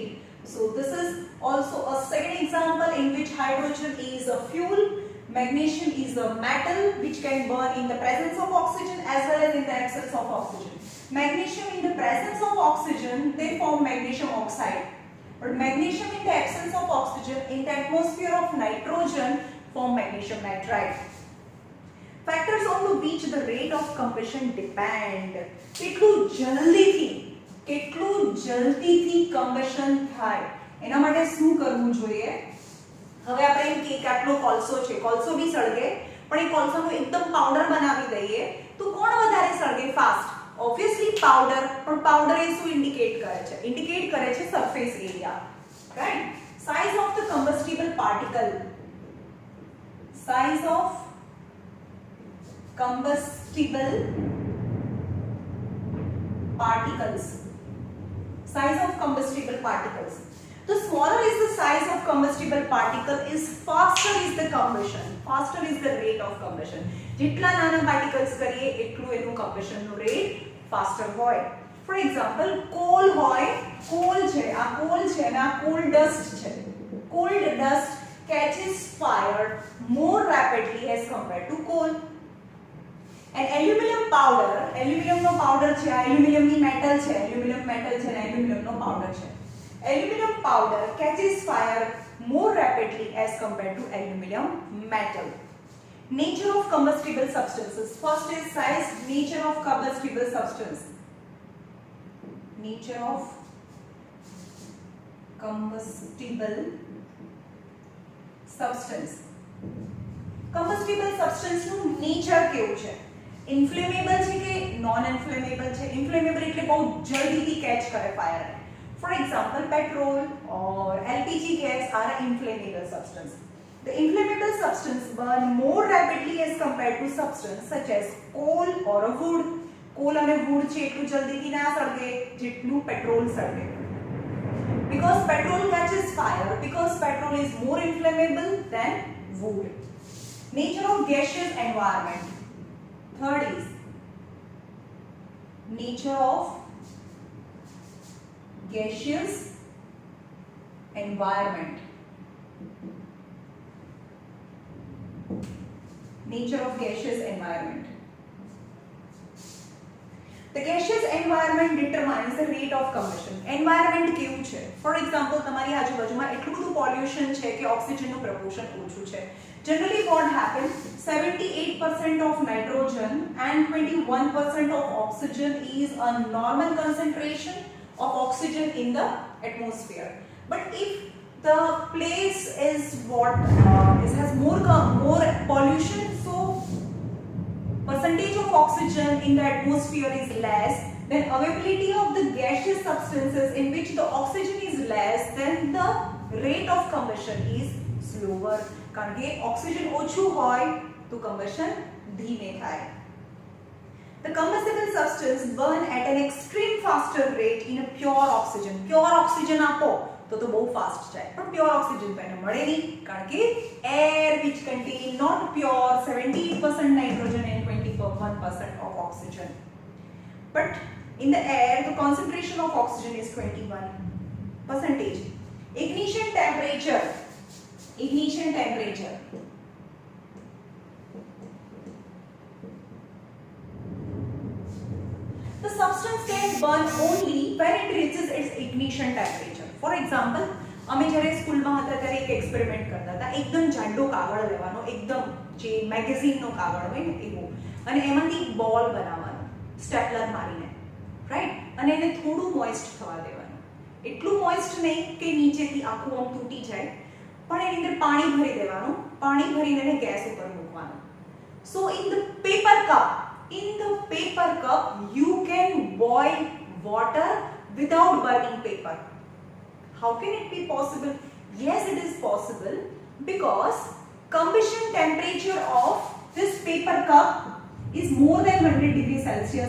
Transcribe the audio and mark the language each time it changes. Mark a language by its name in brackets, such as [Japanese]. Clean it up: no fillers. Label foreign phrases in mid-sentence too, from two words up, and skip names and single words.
[English] So this is also a second example in which hydrogen is a fuel, magnesium is a metal which can burn in the presence of oxygen as well as in the absence of oxygen. Magnesium in the presence of oxygen they form magnesium oxide, but magnesium in the absence of oxygen in the atmosphere of nitrogen form magnesium nitride. Factors on which the rate of combustion depend. [Gujarati] કેટલું જલ્દીથી combustion થાય એના માટે શું કરવું જોઈએ? હવે આપણે એમ કે આટલો કોલસો છે, કોલસો બી સળગે, પણ એ કોલસાનો એકદમ પાવડર બનાવી દઈએ તો કોણ વધારે સળગે? ફાસ્ટ. [English] obviously powder, [Gujarati] પણ પાવડર એ શું ઇન્ડિકેટ કરે છે? [English] ઇન્ડિકેટ [Gujarati] કરે છે [English] surface area, right? size of the combustible particle. size of combustible particles. Size of combustible particles. The smaller is the size of combustible particle, is faster is the combustion. Faster is the rate of combustion. [Gujarati] જેટલા નાના particles કરીએ એટલું એનું combustion નો [English] rate faster [Gujarati] હોય. [English] For example, [Gujarati] coal હોય, coal છે, આ coal છે અને આ [English] coal dust [Gujarati] છે. [English] Coal dust catches fire more rapidly as compared to coal. And aluminum powder, aluminum [Gujarati] નો powder છે, આ aluminum ની metal છે, [English] aluminum metal [Gujarati] છે અને aluminum નો powder છે. [English] Aluminum powder catches fire more rapidly as compared to aluminum metal. Nature of combustible substances. First is size, nature of combustible substance. Nature of combustible substance. Combustible substance [Gujarati] નું nature કેવું છે? Inflammable છે કે [English] non inflammable [Gujarati] છે? Inflammable એટલે બહુ જલ્દીથી catch કરે fire. [English] For example, petrol or LPG gas are an inflammable substance. The inflammable substance burn more rapidly as compared to substance such as coal or a wood. [Gujarati] કોલ અને વુડ છે એટલું જલ્દીથી ના સળગે જેટલું પેટ્રોલ સળગે. [English] Because petrol catches fire, because petrol is more inflammable than wood. Nature of gaseous environment. Third is nature of gaseous environment. Nature of gaseous environment. The gaseous environment determines the rate of combustion. [Gujarati] Environment કેવું છે? [English] For example, [Gujarati] તમારી આજુબાજુમાં એટલું બધું પોલ્યુશન છે કે ઓક્સિજનનું પ્રપોર્શન ઓછું છે. [English] Generally what happens, 78% of nitrogen and 21% of oxygen is a normal concentration of oxygen in the atmosphere. But if the place is has more pollution, so percentage of oxygen in the atmosphere is less, then availability of the gaseous substances in which the oxygen is less, then the rate of combustion is slower. [Gujarati] કારણ કે ઓક્સિજન ઓછું હોય તો combustion ધીમે થાય. [English] The combustible substance burn at an extreme faster rate in a pure oxygen. Pure oxygen [Gujarati] આપો તો બહુ ફાસ્ટ જાય, પણ [English] pure oxygen [Gujarati] તો એને મળે નહીં, કારણ કે [English] air which contain not pure 78% nitrogen and 21% of oxygen. But in the air the concentration of oxygen is 21%. Ignition temperature. The substance can burn only when it reaches its ignition temperature. For example, [Gujarati] અમે જ્યારે સ્કૂલમાં હતા ત્યારે એક એક્સપેરિમેન્ટ કરતા હતા. એકદમ જાડો કાગળ લેવાનો, એકદમ જે મેગેઝીનનો કાગળ હોય ને એવો, અને એમાંથી એક બોલ બનાવવાનો સ્ટેપલર મારીને, રાઈટ, અને એને થોડું મોઇસ્ટ થવા દેવાનું. એટલું મોઇસ્ટ નહીં કે નીચેથી આખું આમ તૂટી જાય, પણ એની અંદર પાણી ભરી દેવાનું, પાણી ભરીને એને ગેસ ઉપર મૂકવાનું. [English] So in the paper cup you can boil water without burning paper. How can it be possible? Yes, it is possible, because combustion temperature of this paper cup is more than 100 degrees Celsius.